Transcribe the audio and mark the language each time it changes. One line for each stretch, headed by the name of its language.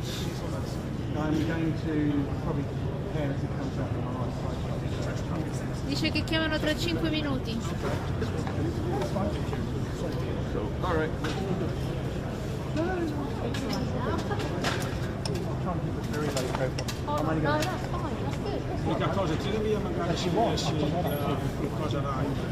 English: I'm going to probably prepare as it comes up on my right.
Italian: Dice che chiamano tra 5 minuti.
English: Cool. All right. Oh, no, that's fine, that's good.
Italian: L'unica cosa, tira via magari se volessi qualcosa da...